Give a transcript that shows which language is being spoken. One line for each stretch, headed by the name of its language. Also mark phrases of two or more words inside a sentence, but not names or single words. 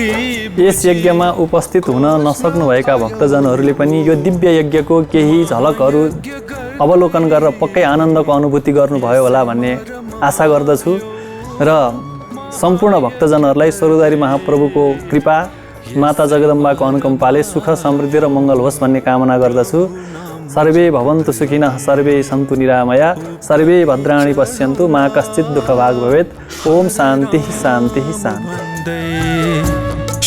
Nepali: यस यज्ञमा उपस्थित हुन नसक्नुभएका भक्तजनहरूले पनि यो दिव्य यज्ञको केही झलकहरू अवलोकन गरेर पक्कै आनन्दको अनुभूति गर्नुभयो होला भन्ने आशा गर्दछु र सम्पूर्ण भक्तजनहरूलाई स्वर्गद्वारी महाप्रभुको कृपा, माता जगदम्बाको अनुकम्पाले सुख समृद्धि र मङ्गल होस् भन्ने कामना गर्दछु।
Sanskrit: सर्वे भवन्तु सुखिनः, सर्वे सन्तु निरामया, सर्वे भद्राणि पश्यन्तु, मा कश्चित् दुःखभाग् भवेत्। ओम शान्ति शान्ति शान्ति।